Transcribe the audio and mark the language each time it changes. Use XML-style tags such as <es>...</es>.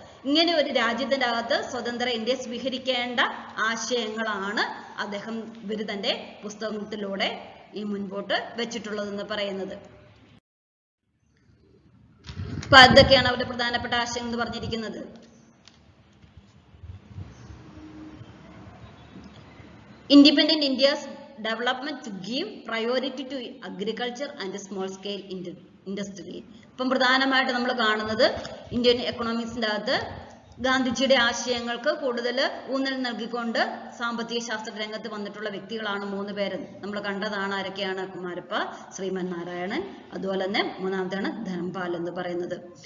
<ml>ഇങ്ങനെ ഒരു രാജ്യത്തിന്റെ അകത്ത് സ്വതന്ത്ര ഇന്ത്യ സ്വീകരിക്കേണ്ട ആശയങ്ങളാണ് അദ്ദേഹം ഇവര് തന്റെ പുസ്തകത്തിലൂടെ ഈ മുൻപോട്ട് വെച്ചിട്ടുള്ളതെന്ന് പറയുന്നത്. അപ്പൊ അതൊക്കെയാണ് അവരുടെ പ്രധാനപ്പെട്ട ആശയം എന്ന് പറഞ്ഞിരിക്കുന്നത്.</ml> <en>Independent India's development to give priority to agriculture and small scale industry.</en> <ml>ഇപ്പം പ്രധാനമായിട്ട് നമ്മൾ കാണുന്നത് ഇന്ത്യൻ എക്കണോമിക്സിന്റെ അകത്ത് ഗാന്ധിജിയുടെ ആശയങ്ങൾക്ക് കൂടുതൽ ഊന്നൽ നൽകിക്കൊണ്ട് സാമ്പത്തിക ശാസ്ത്ര രംഗത്ത് വന്നിട്ടുള്ള വ്യക്തികളാണ് 3 പേര്. നമ്മൾ കണ്ടതാണ്. ആരൊക്കെയാണ്? കുമാരപ്പ, ശ്രീമൻ നാരായണൻ, അതുപോലെ തന്നെ മൂന്നാമത്തെയാണ് ധരംപാൽ എന്ന് പറയുന്നത്.</ml>